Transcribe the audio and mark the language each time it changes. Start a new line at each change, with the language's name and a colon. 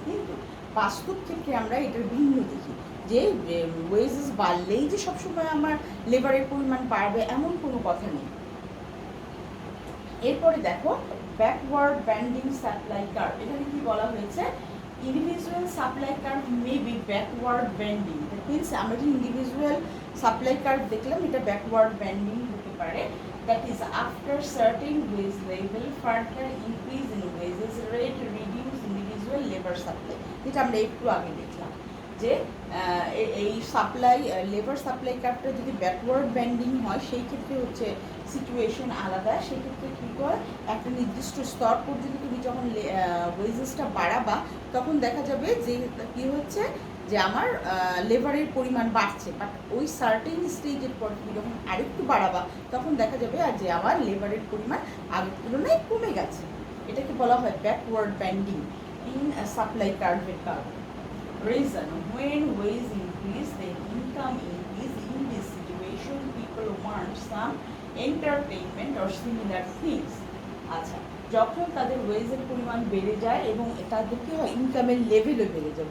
Bangla: কিন্তু বাস্তব ক্ষেত্রে আমরা এটার ভিন্ন দেখি, যে ওয়েজেস বাড়লেই যে সবসময় আমার লেবারের পরিমাণ বাড়বে এমন কোনো কথা নেই। এরপরে দেখো ব্যাকওয়ার্ড ব্যান্ডিং সাপ্লাই কার্ভ। এখানে কি বলা হয়েছে,
English: Individual supply curve may be backward bending. That means
Bangla: আমরা যে ইন্ডিভিজুয়াল সাপ্লাই কার্ভ দেখলাম, এটা ব্যাকওয়ার্ড ব্যান্ডিং হতে পারে।
English: That is, after certain wage level, further increase in wages rate reduce individual labor supply.
Bangla: যেটা আমরা একটু আগে দেখলাম যে এই সাপ্লাই লেবার সাপ্লাই কার্ভটা যদি ব্যাকওয়ার্ড ব্যান্ডিং হয়, সেই ক্ষেত্রে হচ্ছে সিচুয়েশন আলাদা। সেক্ষেত্রে কী করে, একটা নির্দিষ্ট স্তর পর্যন্ত তুমি যখন ওয়েজেসটা বাড়াবা, তখন দেখা যাবে যে কী হচ্ছে, যে আমার লেবারের পরিমাণ বাড়ছে। বাট ওই সার্টেন স্টেজের পর তুমি যখন আরেকটু বাড়াবা, তখন দেখা যাবে আর যে আমার লেবারের পরিমাণ আগের তুলনায় কমে গেছে। এটাকে বলা হয় ব্যাকওয়ার্ড ব্যান্ডিং ইন সাপ্লাই কার্ভের কারণ।
English: Reason, when wage increase, then income increase. In this situation, people want some entertainment or similar things.
Bangla: আচ্ছা, যখন তাদের ওয়েজের পরিমাণ বেড়ে যায় এবং তাদের কী হয়, ইনকামের লেভেলও বেড়ে যায়।